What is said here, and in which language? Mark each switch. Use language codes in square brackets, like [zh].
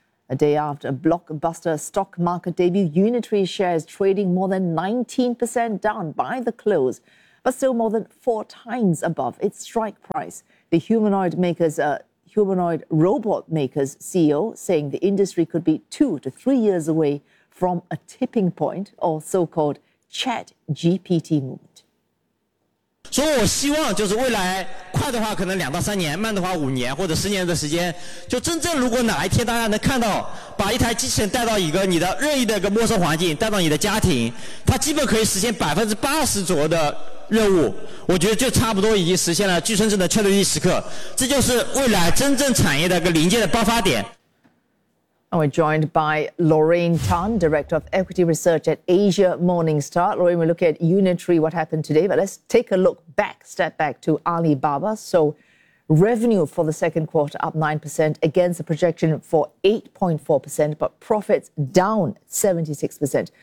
[en] A day after a blockbuster stock market debut, Unitary shares trading more than 19% down by the close, but still more than four times above its strike price. The humanoid robot maker's CEO saying the industry could be 2 to 3 years away from a tipping point, or so-called ChatGPT movement. [zh] 所以我希望就是未来快的话，可能2到3年；慢的话，5年或者10年的时间，就真正如果哪一天大家能看到，把一台机器人带到一个你的任意的一个陌生环境，带到你的家庭，它基本可以实现80%左右的任务。我觉得就差不多已经实现了具身智能ChatGPT时刻，这就是未来真正产业的一个临界的爆发点。 [en] And we're joined by Lorraine Tan, director of Equity Research at Asia Morning Star. Lorraine, we're looking at Unitree, what happened today, but let's take a look back, step back to Alibaba. So revenue for the second quarter up 9% against the projection for 8.4%, but profits down 76%.